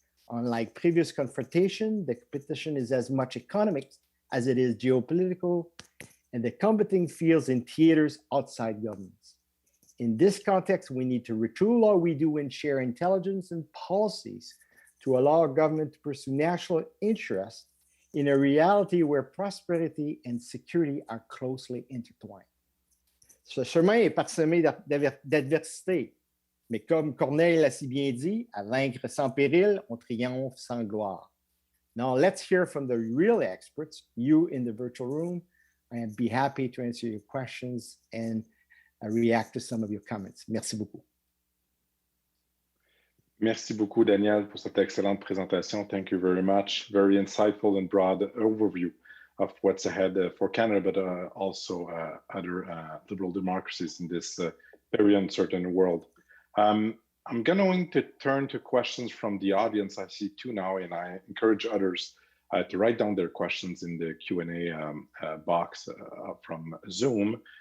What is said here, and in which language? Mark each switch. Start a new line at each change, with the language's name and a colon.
English: Unlike previous confrontation, the competition is as much economic as it is geopolitical, and the combating fields in theaters outside governments. In this context, we need to retool all we do and share intelligence and policies to allow government to pursue national interests in a reality where prosperity and security are closely intertwined.
French: Ce chemin est parsemé d'adversités, mais comme Corneille l'a si bien dit, à vaincre sans péril, on triomphe sans gloire.
English: Now let's hear from the real experts, you in the virtual room, and be happy to answer your questions and react to some of your comments.
French: Merci beaucoup. Merci beaucoup, Daniel, pour cette excellente présentation.
English: Thank you very much. Very insightful and broad overview of what's ahead for Canada, but also other liberal democracies in this very uncertain world. I'm going to turn to questions from the audience. I see two now, and I encourage others to write down their questions in the Q&A box from Zoom.